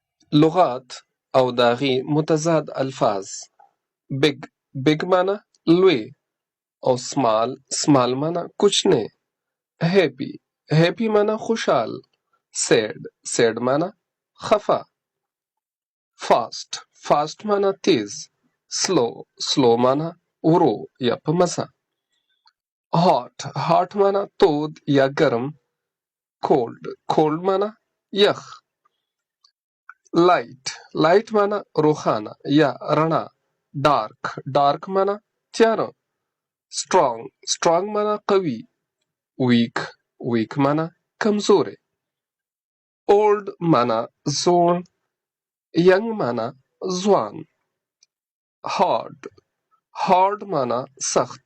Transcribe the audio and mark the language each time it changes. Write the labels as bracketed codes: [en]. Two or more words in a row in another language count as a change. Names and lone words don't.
[ps] لغات او داغي متضاد الفاظ. [en] big big [ps] معنا لوی او small معنا کوچنی. [en] happy happy [ps] معنا خوشحال. sad معنا خفا. fast معنا تیز. slow معنا ورو یا په مزه. hot معنا تود یا گرم. cold معنا یخ. light معنا روښانه یا رڼا. dark معنا تیاره. strong معنا قوي. weak معنا کمزوري. old معنا زوړ. young معنا ځوان. hard معنا سخت.